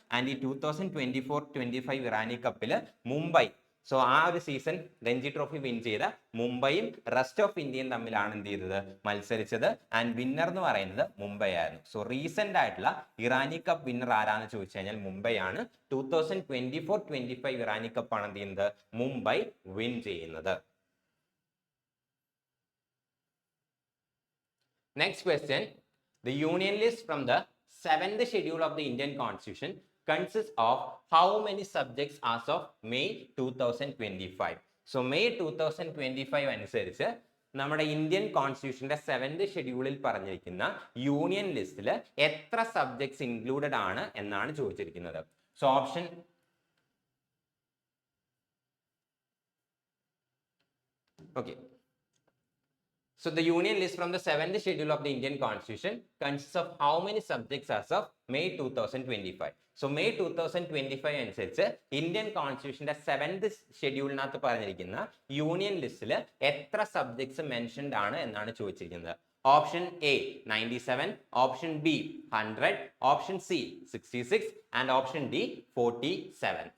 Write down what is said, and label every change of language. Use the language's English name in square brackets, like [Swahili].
[Malayalam] And ഈ 2024-25 ഇറാനി കപ്പിൽ Mumbai, so ആ ഒരു സീസൺ രഞ്ജി ട്രോഫി വിൻ ചെയ്ത മുംബൈയും റെസ്റ്റ് ഓഫ് ഇന്ത്യയും തമ്മിലാണ് എന്ത് ചെയ്തത് മത്സരിച്ചത്. ആൻഡ് വിന്നർ എന്ന് പറയുന്നത് മുംബൈ ആയിരുന്നു. സോ റീസെന്റ് ആയിട്ടുള്ള ഇറാനി കപ്പ് വിന്നർ ആരാന്ന് ചോദിച്ചു കഴിഞ്ഞാൽ മുംബൈ ആണ്. 2024-25 ഇറാനി കപ്പാണ് എന്ത് ചെയ്യുന്നത് മുംബൈ വിൻ ചെയ്യുന്നത്. [English] Next question, the union list from the 7th schedule of the Indian Constitution consists of how many subjects as of May 2025? [Malayalam] So May 2025 അനുസരിച്ച് നമ്മുടെ ഇന്ത്യൻ കോൺസ്റ്റിറ്റ്യൂഷന്റെ 7th ഷെഡ്യൂളിൽ പറഞ്ഞിരിക്കുന്ന യൂണിയൻ ലിസ്റ്റിൽ എത്ര സബ്ജക്ട്സ് ഇൻക്ലൂഡഡ് ആണ് എന്നാണ് ചോദിച്ചിരിക്കുന്നത്. [English] So option okay. So the union list from the 7th schedule of the Indian Constitution consists of how many subjects as of May 2025? [Malayalam] So May 2025 അനുസരിച്ച് ഇന്ത്യൻ കോൺസ്റ്റിറ്റ്യൂഷന്റെ 7th ഷെഡ്യൂളിനകത്ത് പറഞ്ഞിരിക്കുന്ന union ലിസ്റ്റിൽ എത്ര subjects mentioned ആണ് എന്നാണ് ചോദിച്ചിരിക്കുന്നത്. [English] Option A 97, option B 100, option C 66 and option D 47.